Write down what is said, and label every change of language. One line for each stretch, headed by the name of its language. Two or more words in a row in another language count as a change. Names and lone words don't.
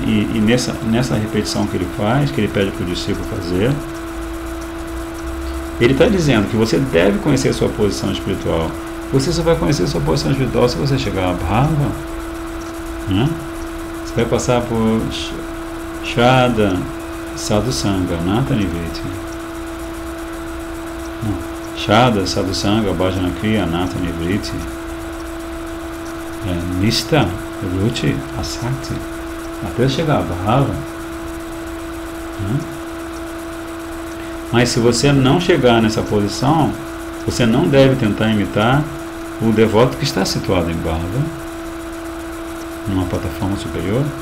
Portuguese: E nessa repetição que ele faz, que ele pede para o discípulo fazer, ele está dizendo que você deve conhecer a sua posição espiritual. Você só vai conhecer a sua posição espiritual se você chegar a Bhava, né? Você vai passar por
Sanskrit: Shraddha, Sadhusanga, Nata Nivriti. Shraddha, Sadhusanga, Bhajana Kriya, Nata Nivriti. Nishta, Ruchi, Asakti.
Portuguese: Até chegar a Bhava. Mas se você não chegar nessa posição, você não deve tentar imitar o devoto que está situado em Bhava, numa plataforma superior.